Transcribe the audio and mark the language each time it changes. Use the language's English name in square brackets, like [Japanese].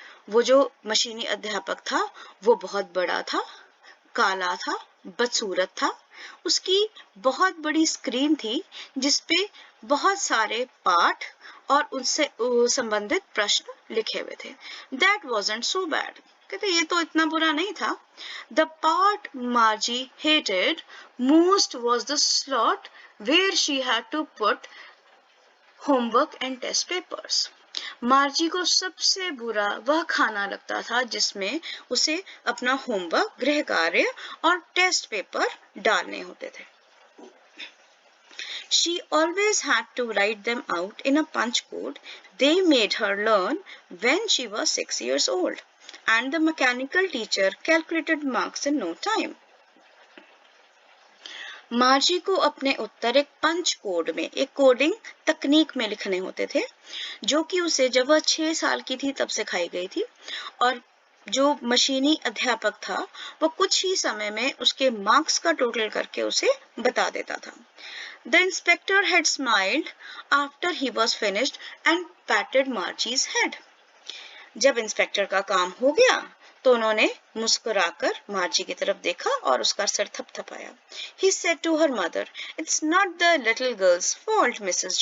[Hindi] वो जो मशीनी अध्यापक था वो बहुत बड़ा था, काला था, बदसूरत था। उसकी बहुत बड़ी स्क्रीन थी जिसपे बहुत सारे पाठ और उनसे संबंधित प्रश्न लिखे हुए थे। [English] That wasn't so bad. [Hindi] कहते ये तो इतना बुरा नहीं था। [English] The part Margie hated most was the slot where she had to put homework and test papers. [Hindi] मार्जी को सबसे बुरा वह खाना लगता था जिसमें उसे अपना होमवर्क, गृह कार्य और टेस्ट पेपर डालने होते थे। [English] She always had to write them out in a punch code they made her learn when she was 6 years old, and the mechanical teacher calculated marks in no time. [Hindi] मार्जी को अपने उत्तर एक पंच code में, एक coding तकनीक में लिखने होते थे, जो कि उसे जब वह 6 साल की थी तब सिखाई गई थी, और जो मशीनी अध्यापक था वो कुछ ही समय में उसके मार्क्स का टोटल करके उसे बता देता था। [English] The inspector had smiled after he was finished and patted Margie's head. [Hindi] जब इंस्पेक्टर का काम हो गया तो उन्होंने मुस्कुराकर मार्जी की तरफ देखा और उसका sir थपथपाया। [English] He said to her mother, "It's not the little girl's fault, Mrs.